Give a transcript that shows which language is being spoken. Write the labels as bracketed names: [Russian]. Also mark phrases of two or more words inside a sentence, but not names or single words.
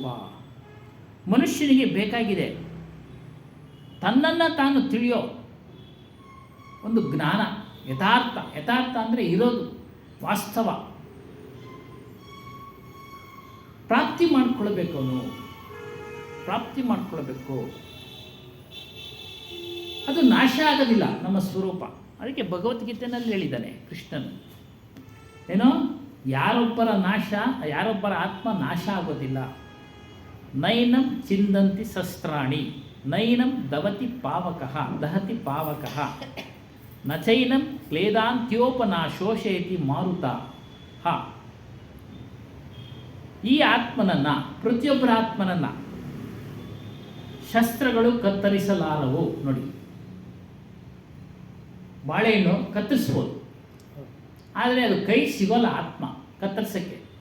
[Kannada] ಮನುಷ್ಯನಿಗೆ ಬೇಕಾಗಿದೆ ತನ್ನನ್ನು ತಾನು ತಿಳಿಯೋ ಒಂದು ಜ್ಞಾನ, ಯಥಾರ್ಥ ಅಂದರೆ ಇರೋದು, ವಾಸ್ತವ ಪ್ರಾಪ್ತಿ ಮಾಡಿಕೊಳ್ಬೇಕು. ಅವನು ಪ್ರಾಪ್ತಿ ಮಾಡಿಕೊಳ್ಬೇಕು. ಅದು ನಾಶ ಆಗೋದಿಲ್ಲ ನಮ್ಮ ಸ್ವರೂಪ. ಅದಕ್ಕೆ ಭಗವದ್ಗೀತೆಯಲ್ಲಿ ಹೇಳಿದ್ದಾನೆ ಕೃಷ್ಣನು, ಏನೋ ಯಾರೊಬ್ಬರ ಆತ್ಮ ನಾಶ ಆಗೋದಿಲ್ಲ. [Sanskrit] ನೈನಂ ಚಿಂದಂತಿ ಶಸ್ತ್ರಾಣಿ, ನೈನಂ ದಹತಿ ಪಾವಕಃ, ನಚೈನಂ ಕ್ಲೇದಾಂತ್ಯೋಪನಾಶೋಷಯತಿ ಮಾರುತ, [Kannada] ಹಾ, ಈ ಆತ್ಮನನ್ನು, ಪ್ರತಿಯೊಬ್ಬರ ಆತ್ಮನನ್ನು ಶಸ್ತ್ರಗಳು ಕತ್ತರಿಸಲಾರವು. ನೋಡಿ, ಬಾಳೆಹಣ್ಣು ಕತ್ತರಿಸ್ಬೋದು, ಆದರೆ ಅದು ಕೈ ಸಿಗೋಲ್ಲ ಆತ್ಮ ಕತ್ತರಿಸೋಕ್ಕೆ.